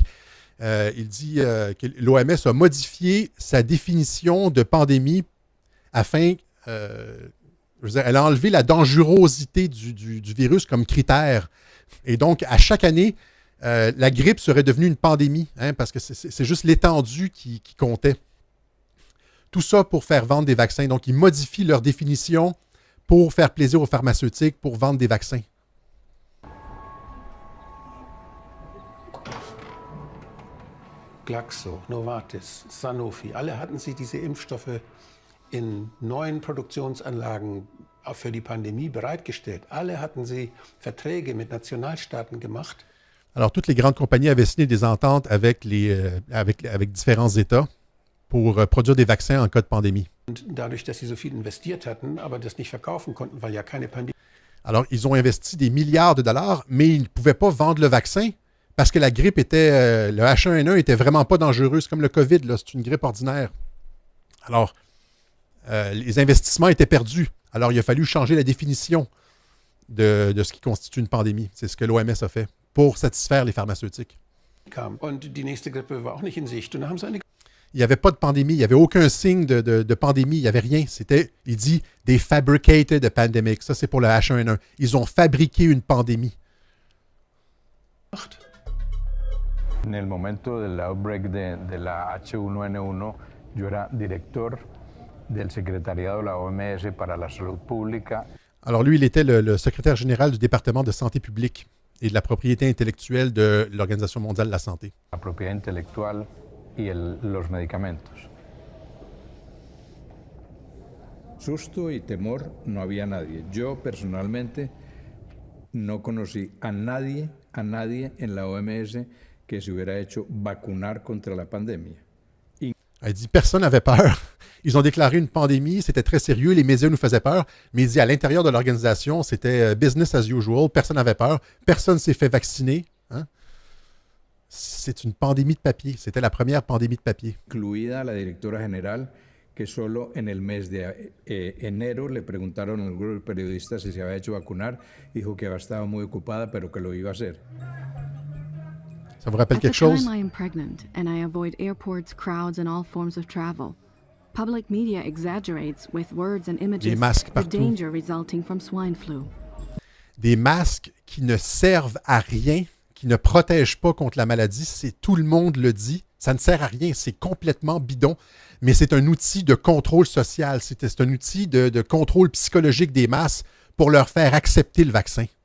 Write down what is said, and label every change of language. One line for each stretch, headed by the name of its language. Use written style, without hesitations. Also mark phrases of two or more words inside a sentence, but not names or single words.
French: Il dit que l'OMS a modifié sa définition de pandémie afin, elle a enlevé la dangerosité du virus comme critère. Et donc, à chaque année, la grippe serait devenue une pandémie, hein, parce que c'est juste l'étendue qui comptait. Tout ça pour faire vendre des vaccins. Donc, ils modifient leur définition pour faire plaisir aux pharmaceutiques, pour vendre des vaccins.
German: Glaxo, Novartis, Sanofi, alle hatten sie diese Impfstoffe in neuen Produktionsanlagen für die Pandemie bereitgestellt. Alle hatten sie Verträge mit Nationalstaaten gemacht.
French: Alors, toutes les grandes compagnies avaient signé des ententes avec différents États pour produire des vaccins en cas de pandémie.
German: Und dadurch, dass sie so viel investiert hatten, aber das nicht verkaufen konnten, weil ja keine Pandemie.
French: Alors, ils ont investi des milliards de dollars, mais ils ne pouvaient pas vendre le vaccin parce que la grippe était, le H1N1 était vraiment pas dangereux. C'est comme le COVID, là, c'est une grippe ordinaire. Alors, les investissements étaient perdus. Alors, il a fallu changer la définition de ce qui constitue une pandémie. C'est ce que l'OMS a fait pour satisfaire les pharmaceutiques.
German: Und die nächste Grippe war auch nicht in Sicht. Und dann haben sie eine
French: Il n'y avait pas de pandémie, il n'y avait aucun signe de pandémie, il n'y avait rien. Il dit «
English: they fabricated a pandemic ».
French: Ça, c'est pour le H1N1. Ils ont fabriqué une pandémie.
Spanish: En el momento del outbreak de la H1N1, yo era director del secretariado de la OMS para la salud pública.
French: Alors lui, il était le secrétaire général du département de santé publique et de la propriété intellectuelle de l'Organisation mondiale de la santé.
Spanish: La propiedad intelectual los medicamentos. Susto y temor no había nadie. Yo personalmente no conocí a nadie en la OMS que se hubiera hecho vacunar contra la pandemia.
French: Elle dit personne n'avait peur. Ils ont déclaré une pandémie, c'était très sérieux, les médias nous faisaient peur, mais il dit à l'intérieur de l'organisation, c'était
English: business as usual,
French: personne n'avait peur, personne s'est fait vacciner. Hein? C'est une pandémie de papier, c'était la première pandémie de papier.
Spanish: Incluida la directora general, que solo en el mes de enero le preguntaron a un grupo de periodistas si se había hecho vacunar, dijo que estaba muy ocupada, pero que lo iba a hacer.
French: Ça vous rappelle
English: At the
French: quelque chose?
English: time I am pregnant and I avoid airports, crowds and all forms of travel. Public media exaggerates with words and images
French: masques
English: the
French: partout.
English: danger resulting from swine flu.
French: Des masques qui ne servent à rien, qui ne protègent pas contre la maladie, c'est tout le monde le dit. Ça ne sert à rien, c'est complètement bidon, mais c'est un outil de contrôle social, c'est un outil de contrôle psychologique des masses pour leur faire accepter le vaccin.